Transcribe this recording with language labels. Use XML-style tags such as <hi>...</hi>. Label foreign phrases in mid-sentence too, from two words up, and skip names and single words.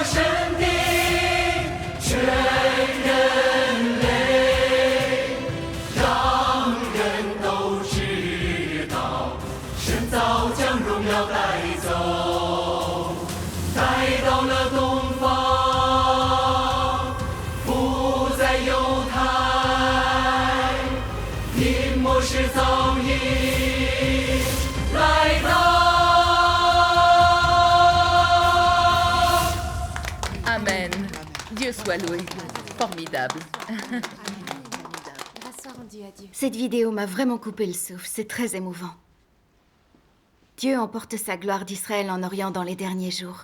<zh>神的全人类，让人都知道神早将荣耀带走，带到了东方，不在犹太，因末世早已来到。 Amen.</zh> <fr>Dieu soit loué. Formidable. Grâce soit rendue à Dieu. Cette vidéo m'a vraiment coupé le souffle, c'est très émouvant. Dieu emporte sa gloire d'Israël en Orient dans les derniers jours.</fr>